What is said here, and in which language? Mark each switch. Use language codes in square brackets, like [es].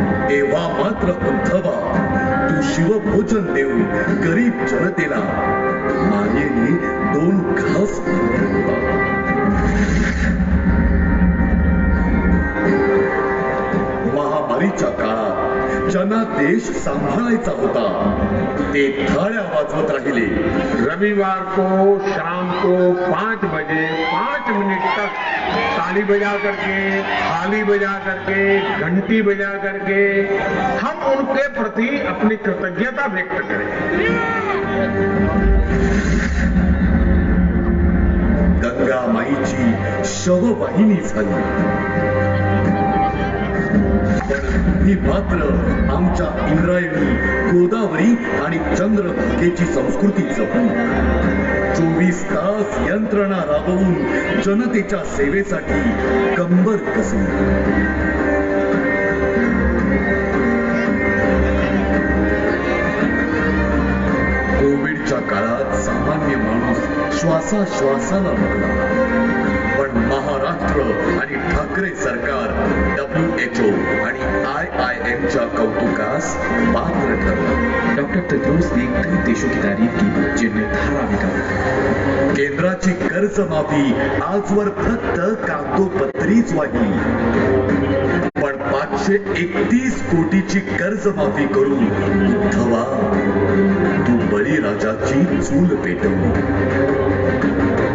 [mr] तेव्हा मात्र उद्धवा तू शिवभोजन देऊन गरीब जनतेला मायेने 2 घास भरवत होता. महामारीच्या काळात ज्यांना देश सांभाळायचा होता ते थाळ्या वाजवत राहिले. [hi] रविवार को शाम को 5 बजे 5 मिनट तक ताली बजा करके, थाली बजा करके, घंटी बजा करके हम उनके प्रति अपनी कृतज्ञता व्यक्त करें. [mr] गंगा माईची शववाहिनी झाली. पण तुम्ही मात्र आमच्या इंद्रायणी, गोदावरी आणि चंद्रभागेची संस्कृती जपून 24 तास यंत्रणा राबवून जनतेच्या सेवेसाठी कंबर कसली. कोविडच्या काळात सामान्य माणूस श्वासाश्वासाला लागला, पण महाराष्ट्र आणि ठाकरे सरकार WHO आणि IIM च्या कौतुकास पात्र ठरलं. [hi] डॉक्टर तेद्रोस ने कई देशों की तारीफ की जिनने धारा निकाला. [mr] केंद्राची कर्जमाफी आजवर फक्त कागदोपत्रीच वाहिली, पण 531 कोटीची कर्जमाफी करून उद्धवा तू बळीराजाची चूल पेटवली.